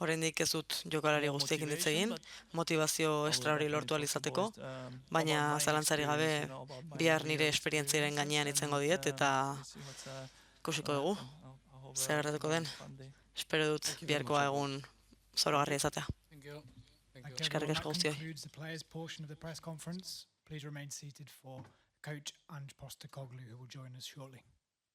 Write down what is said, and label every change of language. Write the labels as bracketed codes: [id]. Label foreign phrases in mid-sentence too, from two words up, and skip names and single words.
[eu] Oraindik ez dut jokalari guztiekin hitz egin, motivazio extra hori lortu ahal izateko, baina zalantzarik gabe bihar nire esperientziaren gainean itzengo diet eta ikusiko dugu, zer gertatuko den. Espero dut biharkoa egun zoragarria izatea. Eskerrik asko guztioi. [en] Please remain seated for Coach Ange Postecoglou, who will join us shortly.